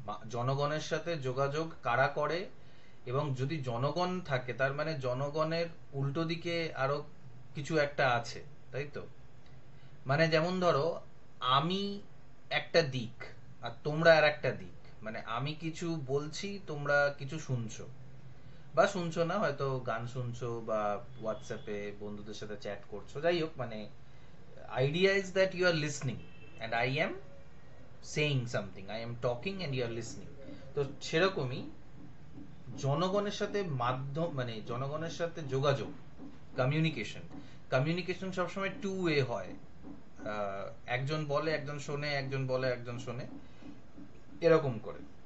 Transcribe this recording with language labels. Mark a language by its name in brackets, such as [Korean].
[Bangla] জনগণের সাথে যোগাযোগ কারা করে? এবং যদি জনগণ থাকে, তার মানে জনগণের উল্টো দিকে আরো কিছু একটা আছে, তাই তো? মানে যেমন ধরো, আমি একটা দিক আর তোমরা আর একটা দিক। মানে আমি কিছু বলছি, তোমরা কিছু শুনছো, বা শুনছো না, হয়তো গান শুনছো বা হোয়াটসঅ্যাপে বন্ধুদের সাথে চ্যাট করছো। যাই হোক, মানে [English] idea is that you are listening and I am saying something, I am talking and you are listening। [Bangla] তো সেরকমই জনগণের সাথে মাধ্যম, মানে জনগণের সাথে যোগাযোগ, কমিউনিকেশন। কমিউনিকেশন সবসময় টু ওয়ে হয়। একজন বলে একজন শোনে, একজন বলে একজন শোনে, এরকম করে।